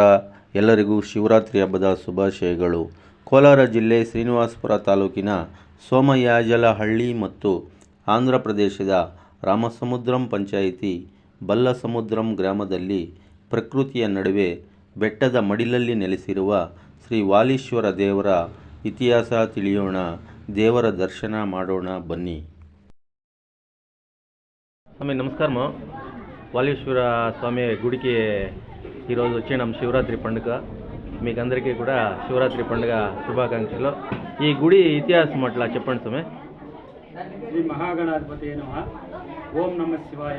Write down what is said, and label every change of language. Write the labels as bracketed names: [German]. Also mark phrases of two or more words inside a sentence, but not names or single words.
[Kannada] ಎಲ್ಲರಿಗೂ ಶಿವರಾತ್ರಿ ಹಬ್ಬದ ಶುಭಾಶಯಗಳು. ಕೋಲಾರ ಜಿಲ್ಲೆ ಶ್ರೀನಿವಾಸಪುರ ತಾಲೂಕಿನ ಸೋಮಯಾಜಲಹಳ್ಳಿ ಮತ್ತು ಆಂಧ್ರ ಪ್ರದೇಶದ ರಾಮಸಮುದ್ರಂ ಪಂಚಾಯಿತಿ ಬಲ್ಲಸಮುದ್ರಂ ಗ್ರಾಮದಲ್ಲಿ ಪ್ರಕೃತಿಯ ನಡುವೆ ಬೆಟ್ಟದ ಮಡಿಲಲ್ಲಿ ನೆಲೆಸಿರುವ ಶ್ರೀ ವಾಲೀಶ್ವರ ದೇವರ ಇತಿಹಾಸ ತಿಳಿಯೋಣ, ದೇವರ ದರ್ಶನ ಮಾಡೋಣ ಬನ್ನಿ. [Telugu] స్వామి నమస్కారము. వాలీశ్వర స్వామి గుడికి ఈరోజు వచ్చినాం శివరాత్రి పండుగ. మీకు అందరికీ కూడా శివరాత్రి పండుగ శుభాకాంక్షలు. ఈ గుడి ఇతిహాసం అట్లా చెప్పండి స్వామి. [Sanskrit] श्री महागणाधिपति नमः. ओं नम शिवाय.